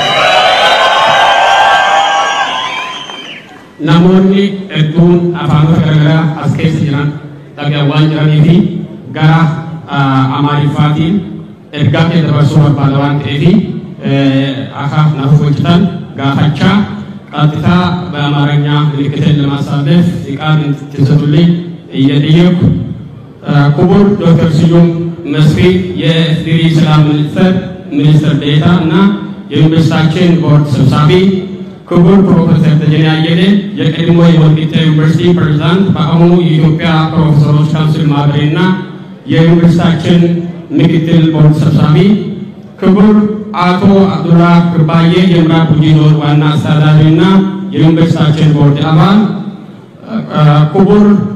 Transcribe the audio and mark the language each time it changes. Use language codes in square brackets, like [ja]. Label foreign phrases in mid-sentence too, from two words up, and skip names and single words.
[om] namoonni hedduun afaanota garaagaraa as keessa jiran dhagaan waan jiranii fi gara amaariffaatiin ergaa kee dabarsuu barbaada waan ta'eef akka naaf hojjetan gaafachaa [am] ቀጥታ በአማርኛ ምልክትን ለማሳለፍ ቃል ትሰጡልኝ እየጠየቁ ክቡር ዶክተር ስዩም መስፍን የኢፌዴሪ ሰላም ሚኒስትር ዴኤታ እና የዩኒቨርሲቲያችን ቦርድ ሰብሳቢ ክቡር ፕሮፌሰር ደጀኔ አየለ የቀድሞ የወልቂጤ ዩኒቨርሲቲ ፕሬዝዳንት በአሁኑ የኢትዮጵያ ፕሮፌሰሮች ካውንስል ማህበርና የዩኒቨርሲቲያችን ምክትል ቦርድ ሰብሳቢ ክቡር አቶ አብዱላ ክርባዬ የምዕራብ ጉጂ ዞን ዋና አስተዳዳሪና የዩኒቨርሲቲያችን ቦርድ አባል ክቡር